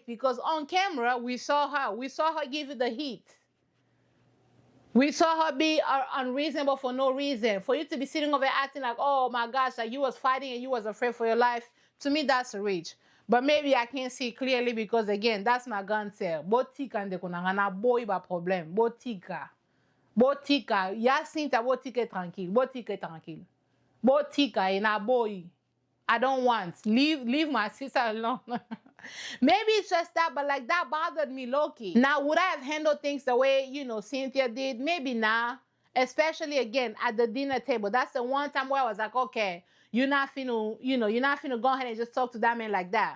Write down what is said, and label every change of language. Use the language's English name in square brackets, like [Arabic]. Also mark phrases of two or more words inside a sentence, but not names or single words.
[English] Because on camera, we saw her. We saw her give you the heat. We saw her be unreasonable for no reason. For you to be sitting over acting like, oh my gosh, like you was fighting and you was afraid for your life, to me that's a reach. But maybe I can't see clearly because again, that's my gun sale. [Lingala] Botika nde konangana boy ba problem. Botika. Botika. Yasinta botika tranquille. Botika tranquille. Botika ina boy. [English] I don't want. Leave my sister alone. Maybe it's just that, but like that bothered me low-key. Now, would I have handled things the way, you know, Cynthia did? Maybe not. Especially, again, at the dinner table. That's the one time where I was like, okay, you're not finna, you're not finna go ahead and just talk to that man like that.